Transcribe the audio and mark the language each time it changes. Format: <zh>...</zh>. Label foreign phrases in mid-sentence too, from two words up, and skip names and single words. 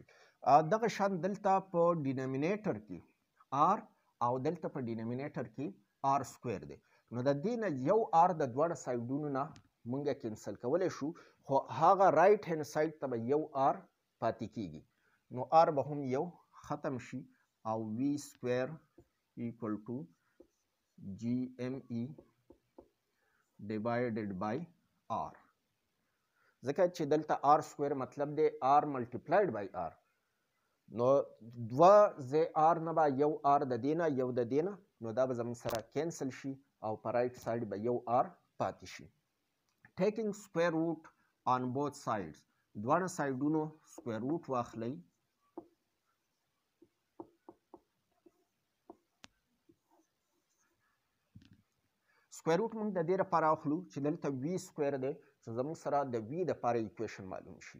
<ps>دغه شان دلته په ډینامینیټر کې آر او دلته په ډینامینیټر کې</ps> <en>R square</en> <ps>دی، نو د دې نه یو آر د دواړه سایډونو نه موږ کینسل کولی شو، خو هغه</ps> <en>right hand side</en> <ps>ته به یو آر پاتې کیږي، نو آر به هم یو ختم شي او</ps> <en>V square equal to GME divided by R.</en> <ps>ځکه چې دلته</ps> <en>R square</en> <ps>مطلب دی</ps> <en>R multiplied by R،</en> <ps>نو دوه ځای R نه به یو R د دې نه یو د دې نه، نو دا به زموږ سره کینسل شي او په</ps> <en>right side</en> <ps>به یو R پاتې شي.</ps> <en>Taking square root on both sides،</en> <ps>دواړه سایډونو</ps> <en>square root</en> <ps>واخلئ.</ps> <en>square root</en> <ps>موږ د دې لپاره اخلو چې دلته</ps> <en>V square</en> <ps>دی، چې زموږ سره د وی دپاره ایکویشن معلوم شي.</ps>